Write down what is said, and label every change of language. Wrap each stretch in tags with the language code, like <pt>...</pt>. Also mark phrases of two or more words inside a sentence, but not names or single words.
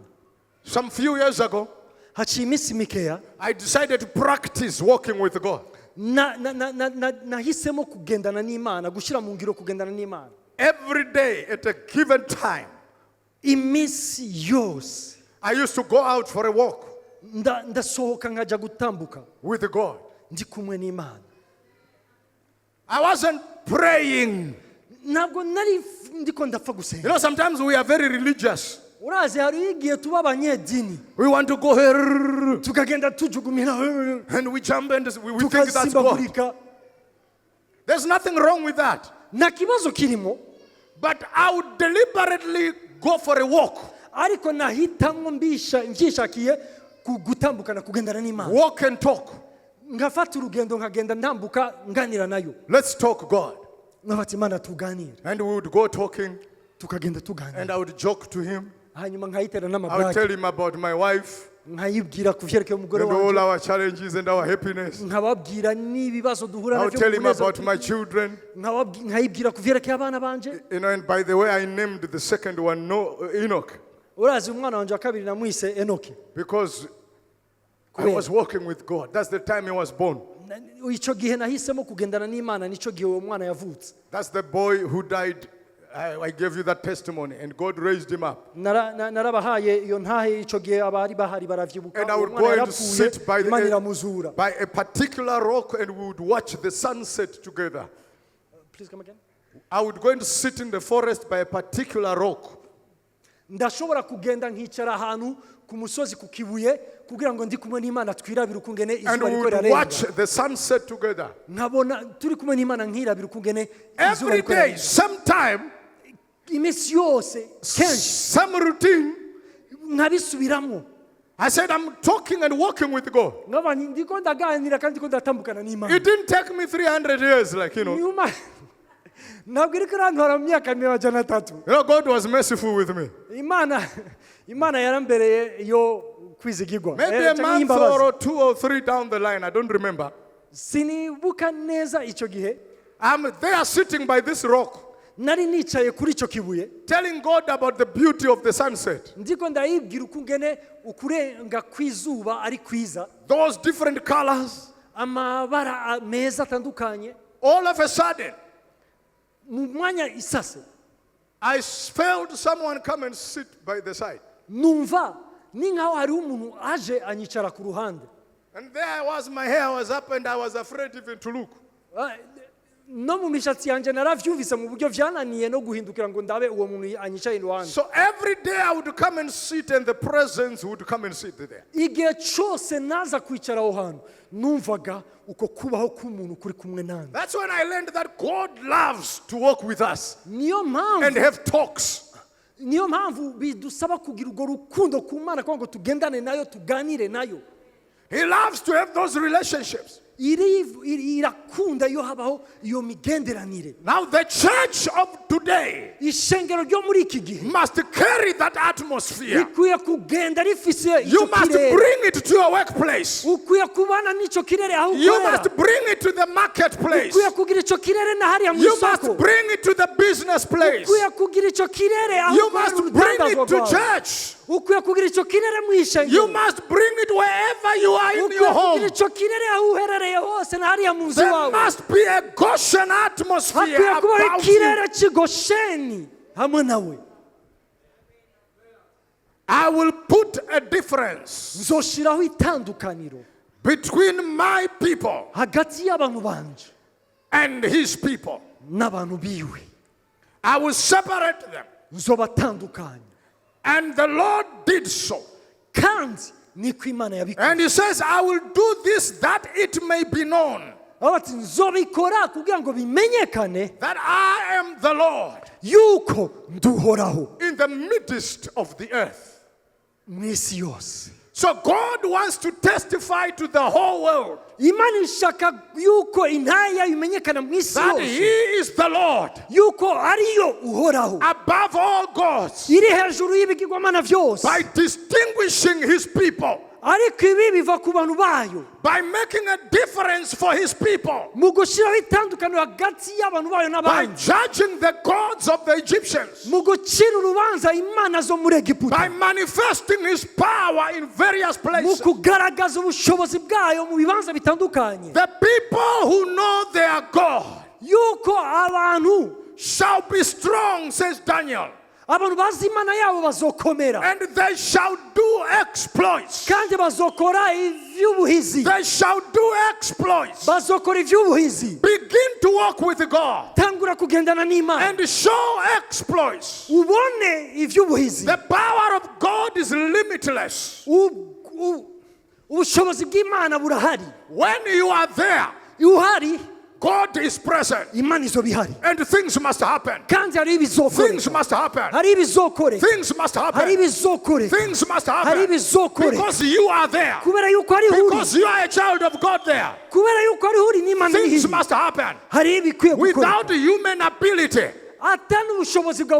<en>Some few years ago,</en> <rn>Haciye iminsi mikeya</rn> <en>I decided to practice walking with God.</en> <rn>nahisemo kugendana n'Imana, gushyira mu ngiro kugendana n'Imana.</rn> <en>Every day at a given time,</en> <rn>Iminsi yose</rn> <en>I used to go out for a walk</en> <rn>ndasohoka nkajya gutambuka</rn> <en>with God.</en> <rn>ndi kumwe n'Imana.</rn> <en>I wasn't praying.</en> <rn>Ntabwo nari ndiko ndapfa</rn> <en>You</en> <rn>gusenga.</rn> <en>know, sometimes we are very religious.</en> <rn>Urazi hari igihe tuba abanyedini</rn> <en>We want to go here</en> <rn>tukagenda tujugumira</rn> <en>and we jump and we think that's God.</en> <rn>tukasimbagurika.</rn> <en>There's nothing wrong with that.</en> <rn>Nta kibazo kirimo,</rn> <en>But I would deliberately go for a walk.</en> <rn>ariko nahitamwo ngishakiye gutambukana kugendana n'Imana.</rn> <en>Walk and talk.</en> <rn>Ngafata urugendo nkagenda ntambuka nganira nayo.</rn> <en>Let's talk God.</en> <rn>Ngafata Imana tuganire.</rn> <en>And we would go talking</en> <rn>Tukagenda tuganira.</rn> <en>and I would joke to him.</en> <rn>Hanyuma nkayitera</rn> <en>I would</en> <rn>n'amabage.</rn> <en>tell him about my wife</en> <rn>Nkayibwira ku vyerekeye umugore</rn> <en>and all</en> <rn>wanje.</rn> <en>our challenges and our happiness.</en> <rn>Nkababwira n'ibibazo duhura</rn> <en>I would</en> <rn>navyo</rn> <en>tell</en> <rn>mu</rn> <en>him</en> <rn>munezero.</rn> <en>about my children.</en> <rn>Nkayibwira ku vyerekeye abana banje.</rn> <en>You know, and by the way, I named the second one Enoch</en> <rn>Urazi umwana wanje wa kabiri namwise Enoki.</rn> <en>because I was walking with God. That's the time he was born.</en> <rn>Ico gihe nahisemo kugendana n'Imana nico gihe uwo mwana yavutse.</rn> <en>That's the boy who died. I gave you that testimony, and God raised him up.</en> <rn>Narabahaye iyo ntahe ico gihe abari bahari baravyibuka.</rn> <en>And I would</en> <rn>Uwo</rn> <en>go</en> <rn>mwana</rn> <en>and sit by</en> <rn>yarapfuye, Imana iramuzura.</rn> <en>by a particular rock, and we would watch the sunset together. Please come again. I would go and sit in the forest by a particular rock.</en> <rn>Ndashobora kugenda nkicara ahantu ku musozi ku kibuye kugira ngo ndi kumwe n'Imana twirabira ukungene</rn> <en>And</en> <rn>izuba</rn> <en>we</en> <rn>riko</rn> <en>would</en> <rn>rirarenga.</rn> <en>watch the sunset together.</en> <rn>Nkabona turi kumwe n'Imana nkirabira ukungene izuba</rn> <en>Every</en> <rn>riko</rn> <en>day,</en> <rn>rirarenga.</rn> <en>sometime,</en> <rn>Iminsi yose kenshi</rn> <en>some routine.</en> <rn>nkabisubiramwo.</rn> <en>I said, I'm talking and walking with God.</en> <rn>Nkaba ndiko ndaganira kandi ndiko ndatambukana n'Imana.</rn> <en>It didn't take me 300 years, like, you know.</en> <rn>Nyuma ntabwo iriko irantwara mu myaka 300.</rn> <en>You know, God was merciful with me.</en> <rn>Imana yarambereye yo kwizigirwa.</rn> <en>Maybe a month or 2 or 3 down the line, I don't remember.</en> <rn>Sinibuka neza ico gihe.</rn> <en>I'm there sitting by this rock,</en> <rn>Nari nicaye kuri ico kibuye.</rn> <en>telling God about the beauty of the sunset.</en> <rn>Ndiko ndayibwira ukungene ukurenga kw'izuba ari kwiza.</rn> <en>Those different colors.</en> <rn>Amabara meza atandukanye.</rn> <en>All of a sudden,</en> <rn>Mu mwanya isase</rn> <en>I felt someone come and sit by the side.</en> <rn>numva ni nkaho hari umuntu aje anyicara ku ruhande.</rn> <en>And there I was, my hair was up and I was afraid even to look.</en> <rn>No mu mishatsi yanjye naravyumvise mu buryo vyananiye no guhindukira ngo ndabe uwo muntu anyicaye iruhande.</rn> <en>So every day I would come and sit and the presence would come and sit there.</en> <rn>Igihe cyose naza kwicara aho hantu numvaga uko kubaho k'umuntu kuri kumwe nanjye.</rn> <en>That's when I learned that God loves to walk with us</en> <rn>Niyo</rn> <en>and</en> <rn>mpamvu</rn> <en>have talks.</en> <rn>niyo mpamvu bidusaba kugira urwo rukundo ku Mana kugira ngo tugendane nayo tuganire nayo.</rn> <en>He loves to have those relationships.</en> <rn>Irakunda iyo habaho iyo migenderanire.</rn> <en>Now the church of today</en> <rn>Ishengero ryo muri iki gihe</rn> <en>must carry that atmosphere.</en> <rn>rikwiye kugenda rifise</rn> <en>You</en> <rn>icyo</rn> <en>must</en> <rn>kirere.</rn> <en>bring it to your workplace.</en> <rn>Ukwiye kubana n'icyo kirere aho</rn> <en>You</en> <rn>ukorera.</rn> <en>must bring it to the marketplace.</en> <rn>Ukwiye kugira icyo kirere na hariya mu</rn> <en>You</en> <rn>isoko.</rn> <en>must bring it to the business place.</en> <rn>Ukwiye kugira icyo kirere aho</rn> <en>You</en> <rn>ukorera</rn> <en>must bring</en> <rn>urudandazwa</rn> <en>it to</en> <rn>rwawe.</rn> <en>church.</en> <rn>Ukwiye kugira icyo kirere mu ishengero.</rn> <en>You must bring it wherever you are in</en> <rn>Ukwiye</rn> <en>your</en> <rn>kugira</rn> <en>home.</en> <rn>icyo kirere aho uherereye hose na hariya mu nzu</rn> <en>There</en> <rn>wawe.</rn> <en>must be a Goshen atmosphere</en> <rn>Hakwiye kubaho</rn> <en>about you.</en> <rn>ikirere cy'Gosheni hamwe nawe.</rn> <en>I will put a difference</en> <rn>Nzoshiraho itandukaniro</rn> <en>between my people</en> <rn>hagati y'abantu banje</rn> <en>and his people.</en> <rn>n'abantu biwe.</rn> <en>I will separate them.</en> <rn>Nzobatandukanya.</rn> <en>And the Lord did so.</en> <rn>Kandi niko Imana yabikoze.</rn> <en>And he says, I will do this that it may be known</en> <rn>Ati nzobikora kugira ngo bimenyekane</rn> <en>that I am the Lord</en> <rn>yuko nduhoraho</rn> <en>in the midst of the earth.</en> <rn>mu isi yose.</rn> <en>So God wants to testify to the whole world</en> <rn>Imana ishaka yuko intaya imenyekana mu isi</rn> <en>that he</en> <rn>yose</rn> <en>is the Lord</en> <rn>yuko ariyo uhoraho</rn> <en>above all gods</en> <rn>iri hejuru y'ibigirwamana byose.</rn> <en>by distinguishing his people,</en> <rn>Ariko ibi biva ku bantu bayo</rn> <en>by making a difference for his people,</en> <rn>mu gushyiraho itandukaniro hagati y'abantu bayo</rn> <en>by</en> <rn>n'abandi,</rn> <en>judging the gods of the Egyptians,</en> <rn>mu gucira urubanza imana zo muri</rn> <en>by</en> <rn>Egiputa,</rn> <en>manifesting his power in various</en> <rn>mu</rn> <en>places.</en> <rn>kugaragaza ubushobozi bwayo mu bibanza bitandukanye.</rn> <en>The people who know their God</en> <rn>Yuko abantu</rn> <en>shall be strong, says Daniel,</en> <rn>abantu bazi imana yabo bazokomera</rn> <en>and they shall do exploits.</en> <rn>kandi bazokora ivy'ubuhizi.</rn> <en>They shall do exploits.</en> <rn>Bazokora ivy'ubuhizi.</rn> <en>Begin to walk with God</en> <rn>Tangura kugendana n'Imana</rn> <en>and show exploits.</en> <rn>ubone ivy'ubuhizi.</rn> <en>The power of God is limitless.</en> <rn>Ubushobozi bw'Imana burahari.</rn> <en>When you are there,</en> <rn>Uhari</rn> <en>God is present,</en> <rn>Imana izo bihari</rn> <en>and things must happen.</en> <rn>kandi hari ibizokore.</rn> <en>Things must happen.</en> <rn>Hari ibizokore.</rn> <en>Things must</en> <rn>Hari</rn> <en>happen.</en> <rn>ibizokore.</rn> <en>Things must</en> <rn>Hari</rn> <en>happen</en> <rn>ibizokore.</rn> <en>because you are there.</en> <rn>Kubera yuko ari huri.</rn> <en>Because you are a child of God there.</en> <rn>Kubera yuko ari huri n'Imana</rn> <en>Things</en> <rn>iri.</rn> <en>must happen</en> <rn>Hari ibikwiye gukora.</rn> <en>without human ability,</en> <rn>Atari ubushobozi bwawe</rn>